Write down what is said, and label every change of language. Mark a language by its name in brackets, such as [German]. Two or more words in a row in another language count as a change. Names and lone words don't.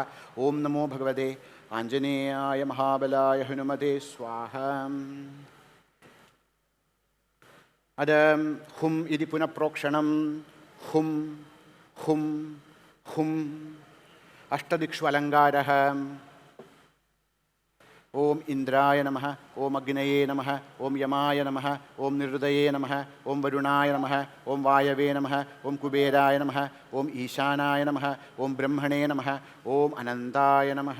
[Sanskrit] ओं नमो भगवते आञ्जनेयाय महाबलाय हनुमते स्वाहा। अद हुम् इति पुनः प्रोक्षणं हुम् हुम् हुम्। अष्टदिक्षु अलङ्कारः। ഓം ഇന്ദ്രായ നമഃ, ഓം അഗ്നയേ നമഃ, ഓം യമായ നമഃ, ഓം നിരുദയേ നമഃ, ഓം വരുണായ നമഃ, ഓം വായവേ നമഃ, ഓം കുബേരായ നമഃ, ഓം ഈശാനായ നമഃ, ഓം ബ്രഹ്മണേ നമഃ, ഓം അനന്തായ നമഃ.